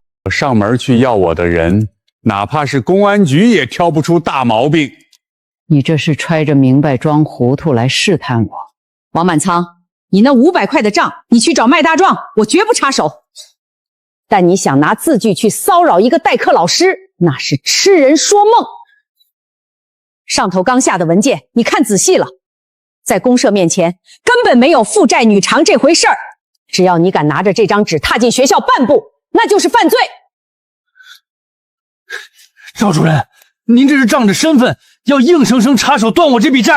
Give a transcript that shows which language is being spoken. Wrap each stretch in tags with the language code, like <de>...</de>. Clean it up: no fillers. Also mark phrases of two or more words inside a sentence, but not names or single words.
<zh>我上门去要我的人，哪怕是公安局也挑不出大毛病。你这是揣着明白装糊涂来试探我。王满仓，你那500块的账，你去找麦大壮，我绝不插手。但你想拿字据去骚擾一個代課老師，那是痴人說夢。上頭剛下的文件，你看仔細了，在公社面前根本沒有父債女償這回事兒。只要你敢拿着這張紙踏進學校半步，那就是犯罪。趙主任，您這是仗着身份，要硬生生插手斷我這筆債。</zh>